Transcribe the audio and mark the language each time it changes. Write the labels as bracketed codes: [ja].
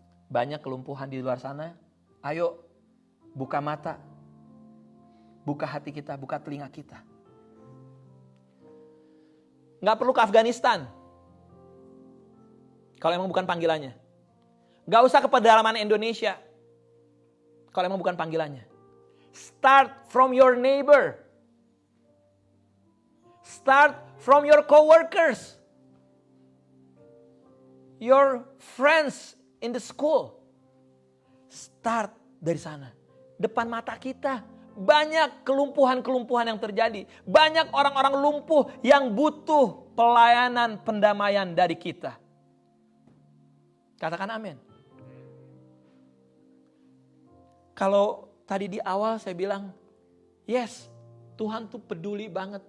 [id] Banyak kelumpuhan di luar sana. Ayo buka mata. Buka hati kita, buka telinga kita. Nggak perlu ke Afghanistan. Kalau emang bukan panggilannya. Nggak usah ke pedalaman Indonesia. Kalau emang bukan panggilannya. [en] Start from your neighbor. Start from your coworkers. Your friends in the school. [id] Start dari sana. Depan mata kita. Banyak kelumpuhan-kelumpuhan yang terjadi. Banyak orang-orang lumpuh yang butuh pelayanan pendamaian dari kita. Katakan amin. Kalau tadi di awal saya bilang, yes, Tuhan tuh peduli banget.